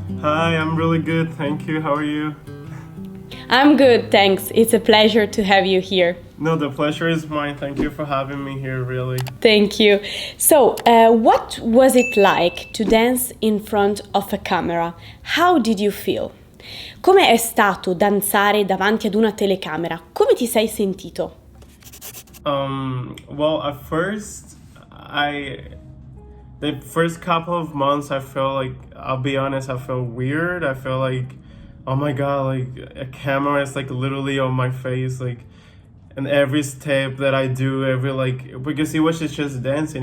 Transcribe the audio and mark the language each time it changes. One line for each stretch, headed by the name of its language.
English: Hi, I'm really good, thank you. How are you? I'm good, thanks. It's a pleasure to have you here. No, the pleasure is mine. Thank you for having me here, really. Thank you. So, what was it like to dance in front of a camera? How did you feel?
Italian: Come è stato danzare davanti ad una telecamera? Come ti sei sentito?
English: Well, at first, the first couple of months, I felt like, I'll be honest, I felt weird. I felt like, oh my God, like a camera is like literally on my face, like, and every step that I do, because it was just dancing.